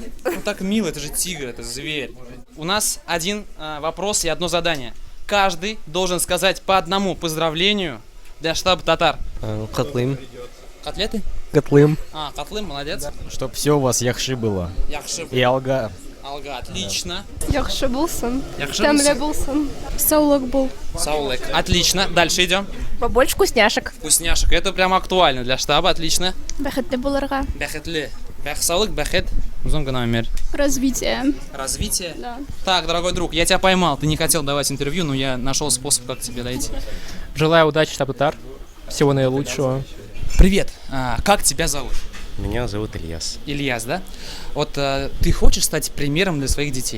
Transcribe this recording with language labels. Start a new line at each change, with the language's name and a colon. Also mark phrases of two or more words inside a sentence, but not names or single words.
Russian: Ну так мило, это же тигр, это зверь. У нас один вопрос и одно задание. Каждый должен сказать по одному поздравлению для штаба татар.
Tatar: Котлым.
Russian: Котлеты?
Tatar: Котлым.
Russian: Котлы, молодец. Чтоб все у вас яхши было.
Tatar: Яхши. И алга.
Russian: Алга, отлично.
Tatar: Яхшы булсын. Яхши. булсын. Саулык был. Саулык.
Russian: Отлично. Дальше идем. Побольше вкусняшек. Вкусняшек. Это прям актуально для штаба. Отлично.
Tatar: Бәхетле булырга. Бахетли. Саулык, бахет. Узунгана умер.
Russian: Развитие. Развитие? Да. Так, дорогой друг, я тебя поймал. Ты не хотел давать интервью, но я нашел способ, как тебе дойти. Желаю удачи, штаб Татар. Всего наилучшего. Привет. Как тебя зовут? Меня зовут Ильяс. Ильяс, да? Вот ты хочешь стать примером для своих детей?